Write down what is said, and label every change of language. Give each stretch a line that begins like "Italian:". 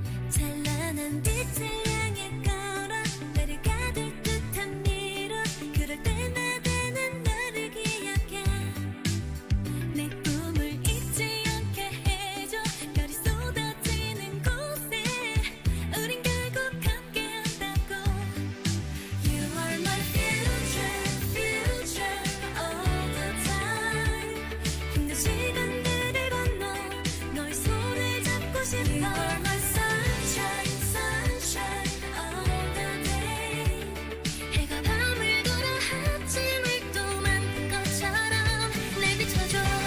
Korean: 찬란한 빛을 향해 걸어 나를 가둘 듯한 미로 그럴 때마다 난 너를 기억해. 내 꿈을 잊지 않게 해줘. 별이 쏟아지는 곳에 우린 결국 함께 한다고.
English: You are my future, future all the time.
Korean: 힘든 시간들을 건너 너의 손을 잡고 싶어.
English: You are my sunshine, sunshine all the day.
Korean: 해가 밤을 돌아 아침을 또 만든 것처럼 날 비춰줘.